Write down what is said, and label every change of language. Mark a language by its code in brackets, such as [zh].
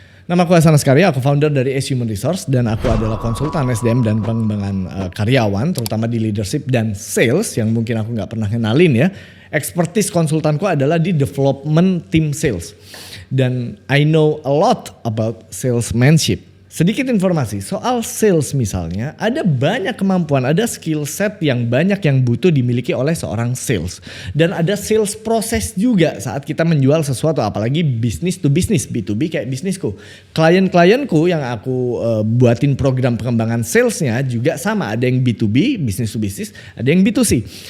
[id] Namaku Hasan Askari, aku founder dari Ace Human Resource dan aku adalah konsultan SDM dan pengembangan karyawan, terutama di leadership dan sales yang mungkin aku nggak pernah kenalin ya. Expertise konsultanku adalah di development team sales. Dan [en] I know a lot about salesmanship. [id] Sedikit informasi soal sales misalnya, ada banyak kemampuan, ada skill set yang banyak yang butuh dimiliki oleh seorang sales. Dan ada sales proses juga saat kita menjual sesuatu, apalagi business to business, B2B kayak bisnisku. Klien-klienku yang aku buatin program pengembangan salesnya juga sama, ada yang B2B, business to business, ada yang B2C.